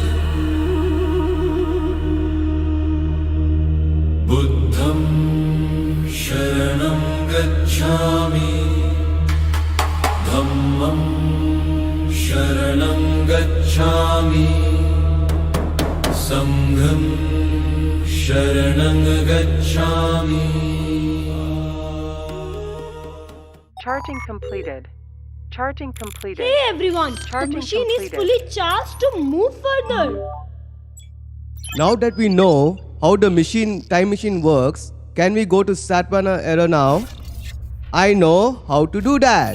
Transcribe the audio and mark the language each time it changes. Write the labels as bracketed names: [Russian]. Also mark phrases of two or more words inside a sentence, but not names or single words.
[Pali] Buddham sharanam gacchami, dhammam sharanam gacchami, sangham sharanam gacchami. [English] Charging completed. Charging completed. Hey everyone, Charging the machine completed. is fully charged to move further. Now that we know how the time machine works, can we go to Satavahana era now? I know how to do that.